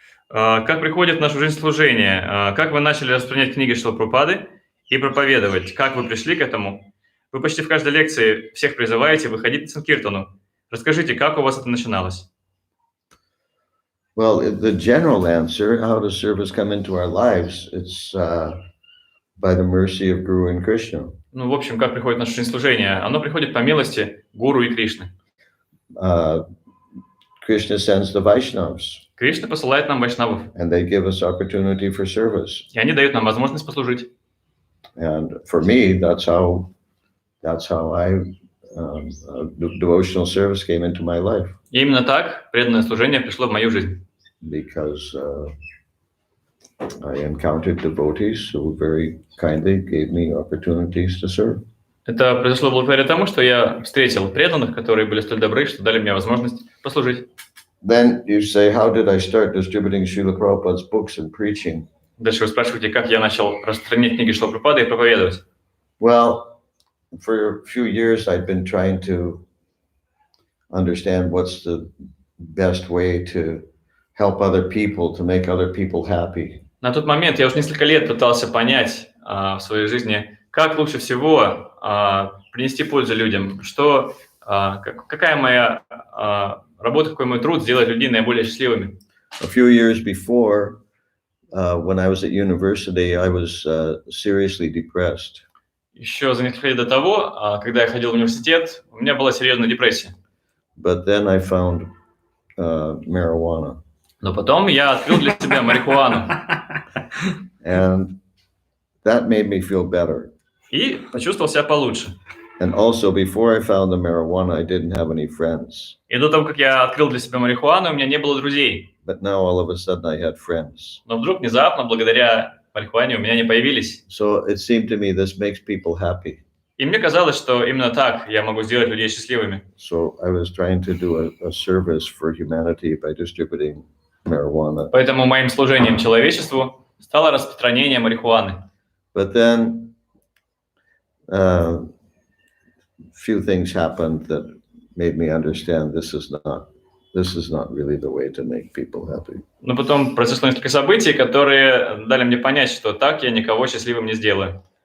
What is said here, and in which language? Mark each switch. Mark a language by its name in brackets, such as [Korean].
[Russian] Как приходит в нашу жизнь служение? Как вы начали распространять книги Шрилы Прабхупады и проповедовать? Как вы пришли к этому? Вы почти в каждой лекции всех призываете выходить на Санкиртану. Расскажите, как у вас это начиналось? [English] Well, the general answer, how does service come into our lives? It's by the mercy of Guru and Krishna. [Russian] В общем, как приходит в нашу жизнь служение? Оно приходит по милости Гуру и Кришны. [English] Krishna sends the Vaishnavas, [Russian] Кришна посылает нам вайшнавов, [English] and they give us opportunity for service. [Russian] и они дают нам возможность послужить. [English] And for me, that's how devotional service came into my life. [Russian] И именно так преданное служение пришло в мою жизнь. [English] Because I encountered devotees who very kindly gave me opportunities to serve. [Russian] Это произошло благодаря тому, что я встретил преданных, которые были столь добры, что дали мне возможность послужить. [English] Then you say, how did I start distributing Srila Prabhupada's books and preaching? [Russian] Дальше вы спрашиваете, как я начал распространять книги Шрилы Прабхупады и проповедовать. [English] Well, for a few years I'd been trying to understand what's the best way to help other people, to make other people happy. [Russian] На тот момент я уже несколько лет пытался понять в своей жизни, как лучше всего принести пользу людям, какая моя работа, какой мой труд сделать людей наиболее счастливыми. [English] A few years before, when I was at university, I was seriously depressed. [Russian] Еще за несколько лет до того, когда я ходил в университет, у меня была серьезная депрессия. [English] But then I found marijuana. [Russian] Но потом я открыл для себя марихуану. [English] And that made me feel better. [Russian] И почувствовал себя получше. [English] And also, before I found the marijuana, I didn't have any friends. [Russian] И до того, как я открыл для себя марихуану, у меня не было друзей. [English] But now, all of a sudden, I had friends. [Russian] Но вдруг, внезапно, благодаря марихуане, у меня не появились. [English] So it seemed to me this makes people happy. [Russian] И мне казалось, что именно так я могу сделать людей счастливыми. [English] So I was trying to do a service for humanity by distributing marijuana. [Russian] Поэтому моим служением человечеству стало распространение марихуаны. [English] But then few things happened that made me understand this is not really the way to make people happy. [Russian] Но потом произошло несколько событий, которые дали мне понять, что так я никого счастливым не сделаю.